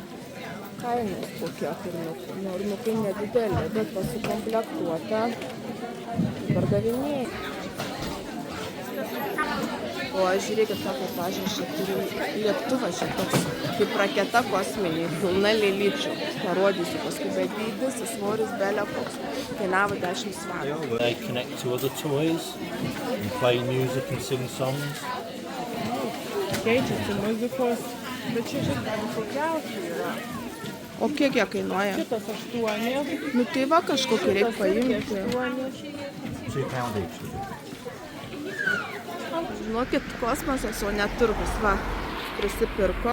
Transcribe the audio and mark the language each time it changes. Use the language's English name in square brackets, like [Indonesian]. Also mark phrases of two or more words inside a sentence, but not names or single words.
[Lithuanian] Kainos kokie urniukai nedidelė, bet pasikomplektuota pardavinėjai. O aš žiūrėkit, sako, pažiūrėjau, čia turiu lėktuvą šitoks, kaip raketa kosminė, pilna lėlyčių. Parodysiu paskui, bet dydis, svoris belė koks, kainavo 10 svarų. [English] They connect to other toys and play music and sing songs. [Lithuanian] Keičiasi muzikos, bet čia žiūrėk, visokiausių yra. O kiek jie kainuoja? Šitas 8. Tai va, kažkokį reikia paimti. [English] £2 each. [Lithuanian] Žinokit, kosmosas, o net turgus, va, prisipirko.